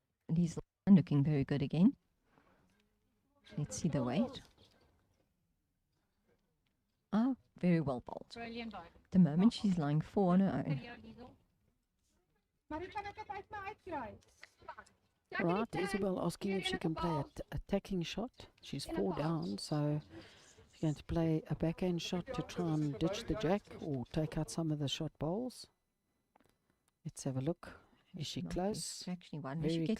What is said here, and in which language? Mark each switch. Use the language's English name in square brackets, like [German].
[English] Liezl looking very good again. Let's see the weight. Ah, very well bowled. Brilliant. The moment she's lying 4 on her own. [Afrikaans] Maar hoe kan ek dit uit my uitkry? [English] Right, Isabelle asking if she can play an attacking shot. She's 4 down, so she's going to play a backhand shot to try and ditch the jack or take out some of the shot bowls. Let's have a look. Is she close? Actually, one. Very She gets